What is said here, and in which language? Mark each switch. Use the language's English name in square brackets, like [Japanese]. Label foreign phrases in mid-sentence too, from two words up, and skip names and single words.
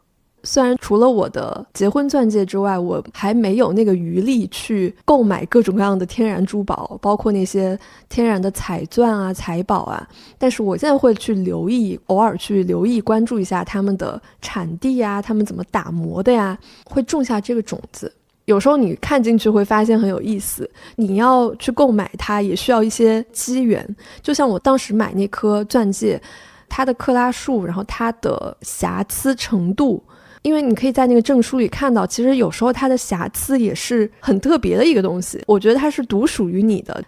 [Chinese] 虽然除了我的結婚鑽戒之外，我還沒有那個餘力去購買各種各樣的天然珠寶，包括那些天然的彩鑽啊、彩寶啊，但是我現在会去留意，偶爾去留意关注一下他们的产地啊，他们怎麼打磨的呀，會種下這個種子。有時候你看進去會發現很有意思，你要去購買它也需要一些機緣。就像我當時買那顆鑽戒，它的克拉數，然後它的瑕疵程度，因為你可以在那個證書裡看到，其實有時候它的瑕疵也是很特別的一個東西，我覺得它是獨屬於你的。